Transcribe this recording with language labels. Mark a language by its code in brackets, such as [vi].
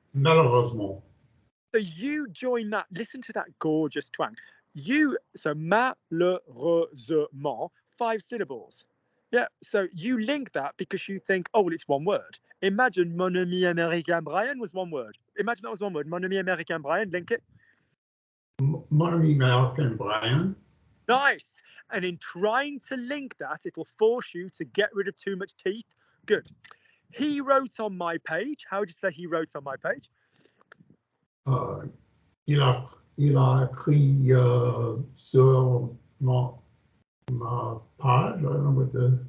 [fr] Malheureusement. [en] So you join that. Listen to that gorgeous twang. So malheureusement, 5 syllables. Yeah, so you link that because you think, oh, well, it's one word. Imagine mon ami américain Brian was one word. Imagine that was one word. [fr] Mon ami américain Brian, link it. Mon ami américain Brian. [en] Nice. And in trying to link that, it'll force you to get rid of too much teeth. Good. He wrote on my page. How would you say he wrote on my page? [fr] Il a écrit sur ma page. I don't know what the.